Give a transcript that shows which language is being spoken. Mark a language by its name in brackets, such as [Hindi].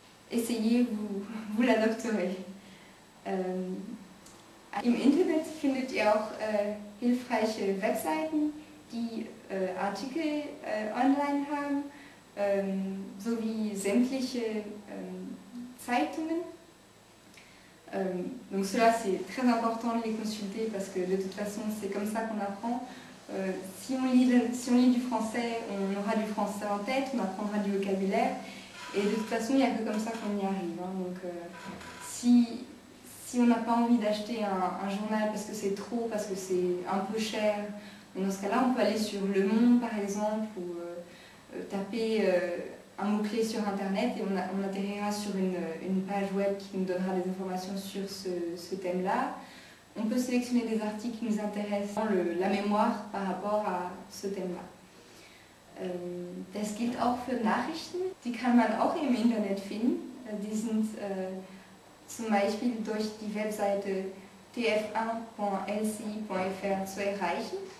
[French] Essayez, vous l'adopterez. [German] Im Internet findet ihr auch hilfreiche Webseiten, die Artikel online haben, sowie sämtliche Zeitungen. [French] Donc cela c'est très important de les consulter parce que de toute façon c'est comme ça qu'on apprend. Si on lit du français, on aura du français en tête, on apprendra du vocabulaire et de toute façon il n'y a que comme ça qu'on y arrive. Donc si on n'a pas envie d'acheter un journal parce que c'est trop, parce que c'est un peu cher, dans ce cas-là on peut aller sur Le Monde par exemple ou taper un mot-clé sur internet et on atterrira sur une page web qui nous donnera des informations sur ce thème-là. On peut sélectionner des articles qui nous intéressent, la mémoire par rapport à ce Thema. [German] Das gilt auch für Nachrichten, die kann man auch im Internet finden. Die sind zum Beispiel durch die Webseite tf1.lci.fr zu erreichen.